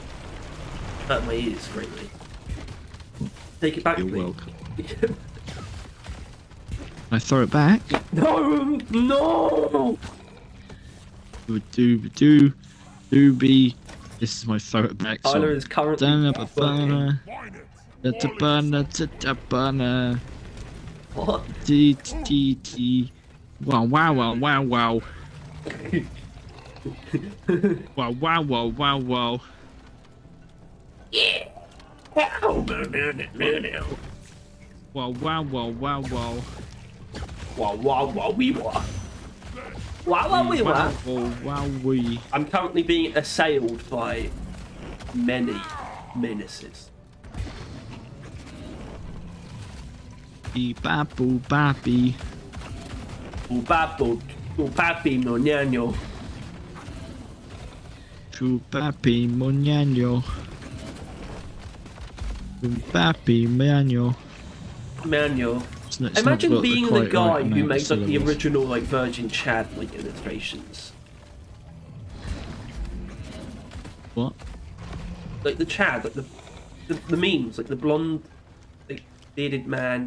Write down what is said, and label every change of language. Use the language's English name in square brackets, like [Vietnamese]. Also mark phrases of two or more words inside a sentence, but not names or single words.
[English] Hurt my ears greatly. Take it back, You're please. welcome. Can I throw it back? No! No! Do be. This is my throw it back Tyler song. is currently Dun-a-ba-ba-na, Find it. da-da-ba-na, da-da-ba-na, What? dee-dee-dee. Wow, wow, wow, wow, wow. Wow, wow, wow, wow, wow. Wow! Wow, wow, wow, wow, wow. Wow, wow, wow, wee wah. Wow, wow, wee wah. Wow, wow, wee. I'm currently being assailed by many menaces. Bee-ba-boo, ba-bee. Ubapo, upapi, no ñaño. Chupapi, moñaño. Chupapi, moñaño. Manual. It's not Imagine got being the quite guy right who amount of makes like the syllables. original like Virgin Chad like illustrations. What? Like the Chad, like the memes, like the blonde like bearded man.